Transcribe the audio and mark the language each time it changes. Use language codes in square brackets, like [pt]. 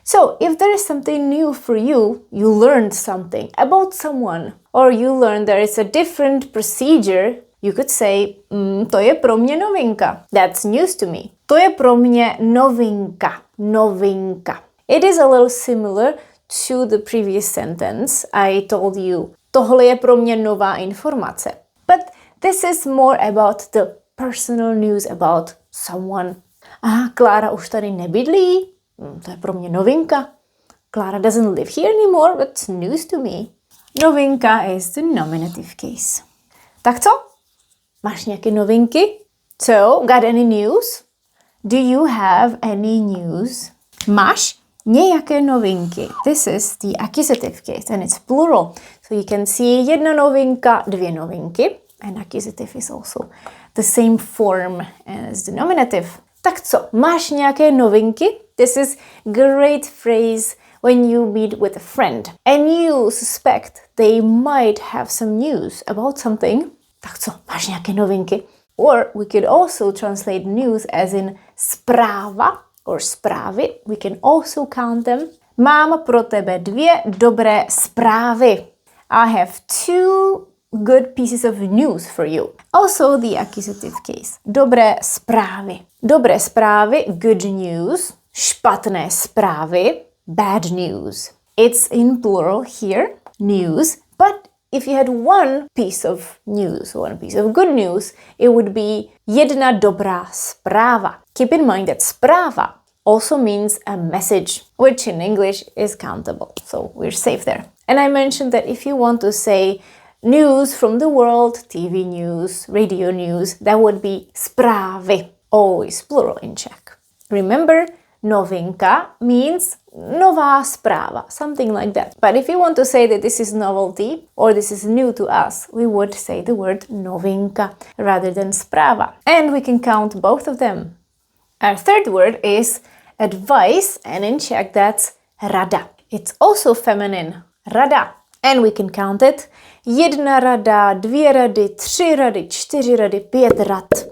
[en] So if there is something new for you, you learned something about someone, or you learned there is a different procedure, you could say, [cs] to je pro mě novinka. [en] That's news to me. [cs] To je pro mě novinka. Novinka. [en] It is a little similar to the previous sentence. I told you, [cs] tohle je pro mě nová informace. [en] But this is more about the personal news about someone. [cs] Klára už tady nebydlí. To je pro mě novinka. [en] Clara doesn't live here anymore, but it's news to me. Novinka is the nominative case. [cs] Tak co? Máš nějaké novinky? [en] So, got any news? Do you have any news? [cs] Máš nějaké novinky? [en] This is the accusative case and it's plural. So you can see [cs] jedna novinka, dvě novinky. [en] And accusative is also the same form as the nominative. [cs] Tak co? Máš nějaké novinky? [en] This is great phrase when you meet with a friend and you suspect they might have some news about something. [cs] Tak co, máš nějaké novinky? [en] Or we could also translate news as in zpráva or zprávy. We can also count them. [cs] Mám pro tebe dvě dobré zprávy. [en] I have two good pieces of news for you. Also the accusative case. Dobré zprávy. [cs] Dobré zprávy, [en] good news. [cs] Špatné zprávy, [en] bad news. It's in plural here, news, but if you had one piece of news, one piece of good news, it would be [cs] jedna dobrá zpráva. [en] Keep in mind that zpráva also means a message, which in English is countable. So we're safe there. And I mentioned that if you want to say news from the world, TV news, radio news, that would be zprávy, always plural in Czech. Remember, novinka means [cs] nová zpráva, [en] something like that. But if you want to say that this is novelty or this is new to us, we would say the word novinka rather than zpráva. And we can count both of them. Our third word is advice, and in Czech that's rada. It's also feminine, rada. And we can count it. [cs] Jedna rada, dvě rady, tři rady, čtyři rady, pět rad.